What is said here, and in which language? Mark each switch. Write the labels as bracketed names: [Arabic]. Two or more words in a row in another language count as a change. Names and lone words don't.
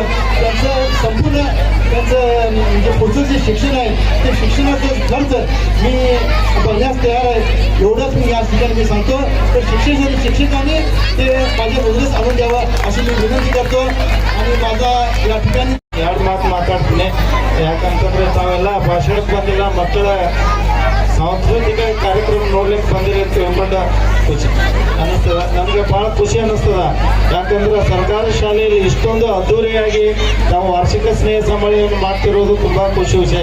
[Marathi] त्यांचं संपूर्ण त्यांचं जे पुढचं जे शिक्षण आहे ते शिक्षणाचं खर्च मी भरण्यास तयार आहे. एवढंच मी या ठिकाणी मी सांगतो. तर शिक्षकांनी ते माझ्या नजरेत आणून द्यावं अशी मी विनंती करतो. आणि माझा या ठिकाणी [Kannada] ಎರಡು ಮಾತು ಮಾತಾಡ್ತೀನಿ. ಯಾಕಂತಂದ್ರೆ ತಾವೆಲ್ಲ ಭಾಷಣಕ್ಕೆ ಬಂದಿಲ್ಲ, ಮಕ್ಕಳ ಸಾಂಸ್ಕೃತಿಕ ಕಾರ್ಯಕ್ರಮ ನೋಡ್ಲಿಕ್ಕೆ ಬಂದಿರಿ ಅಂತ ತಿಳ್ಕೊಂಡು ಖುಷಿ ಅನ್ನಿಸ್ತದ. ನಮಗೆ ಭಾಳ ಖುಷಿ ಅನ್ನಿಸ್ತದ. ಯಾಕಂದ್ರೆ ಸರ್ಕಾರಿ ಶಾಲೆಯಲ್ಲಿ ಇಷ್ಟೊಂದು ಅದ್ದೂರಿಯಾಗಿ ನಾವು ವಾರ್ಷಿಕ ಸ್ನೇಹ ಸಮ್ಮೇಳನವನ್ನು ಮಾಡ್ತಿರೋದು ತುಂಬ ಖುಷಿ ವಿಷಯ.